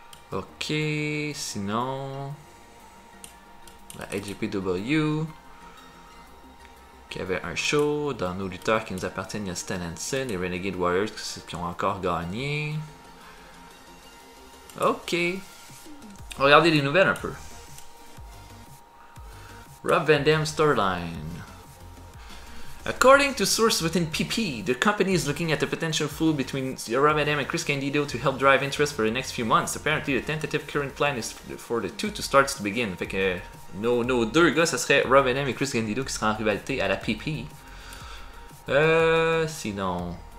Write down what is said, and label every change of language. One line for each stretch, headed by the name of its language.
French: Ok, sinon... La AJPW. Qui avait un show. Dans nos lutteurs qui nous appartiennent, il y a Stan Hansen, les Renegade Warriors qui ont encore gagné. Ok. Regardez les nouvelles un peu.
English: Rob Van Dam storyline. According to sources within PP, the company is looking at the potential feud between Rob Van Dam and Chris Candido to help drive interest for the next few months. Apparently, the tentative current plan is for the two to start to begin.
French: Fait que nos deux gars, ça serait Rob Van Dam et Chris Candido qui seraient en rivalité à la PP. Sinon...